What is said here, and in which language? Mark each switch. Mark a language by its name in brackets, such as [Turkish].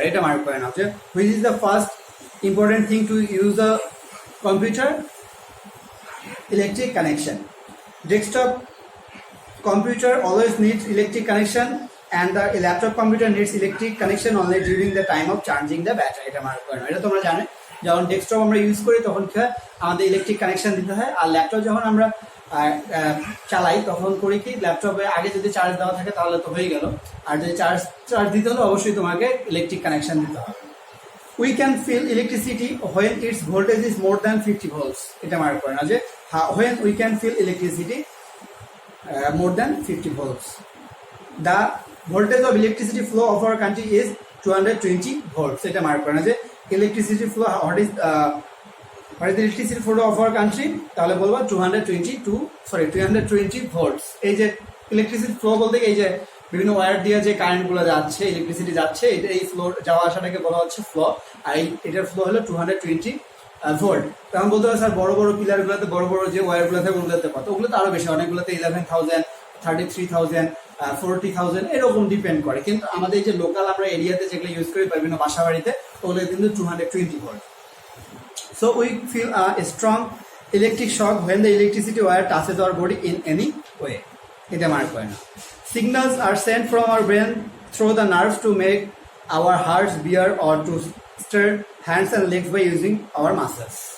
[Bangla] Eta mark kore naও, [English] which is the first important thing to use a computer? Electric connection. Desktop computer always needs electric connection and the laptop computer needs electric connection only during the time of charging the battery. [Bangla] এটা mark করে নাও। এটা তোমরা জানো, যখন desktop আমরা use করি তখন কি হয়, আমাদের ইলেকট্রিক কানেকশন দিতে হয়। আর ল্যাপটপ যখন আমরা চালাই তখন করি কি, ল্যাপটপে আগে যদি চার্জ দেওয়া থাকে তাহলে তো হয়ে গেল, আর যদি চার্জ দিতে হলে অবশ্যই তোমাকে ইলেকট্রিক কানেকশন দিতে হবে। [English] We can feel electricity when its voltage is more than 50 volts. [Bangla] এটা মার্ক করে নাও যে [English] when we can feel electricity more than 50 volts. The voltage of electricity flow of our country is 220 volts. [Bangla] এটা mark করে না যে [English] electricity flow, what is the electricity flow of our country, [Bangla] তাহলে বলবো [English] 220 volts. [Bangla] এই যে ইলেকট্রিসিটি ফ্লো বলতে এই যে বিভিন্ন ওয়্যার দিয়ে যে কারেন্ট গুলো যাচ্ছে, ইলেকট্রিসিটি যাচ্ছে, এটা এই ফ্লো যাওয়া আসাটাকে বলা হচ্ছে ফ্লো। আর এটার ফ্লো হলো 220 ভোল্ট। তখন বলতে হবে স্যার বড় বড় পিলার গুলোতে, বড় বড় যে ওয়্যার গুলো থাকে ওগুলোতে কত? ওগুলোতে আরো বেশি, অনেকগুলোতে 11,000, 33,000, 40,000 এরকম ডিপেন্ড করে। কিন্তু আমাদের যে লোকাল আমরা এরিয়াতে যেগুলো ইউজ করি বিভিন্ন বাসা বাড়িতে, ওগুলো কিন্তু 220 volt. [English] So we feel a strong electric shock when the electricity wire touches our body in any way. [Bangla] এটা মার্ক করে না। [English] Signals are sent from our brain through the nerves to make our hearts beat or to stir hands and legs by using our muscles.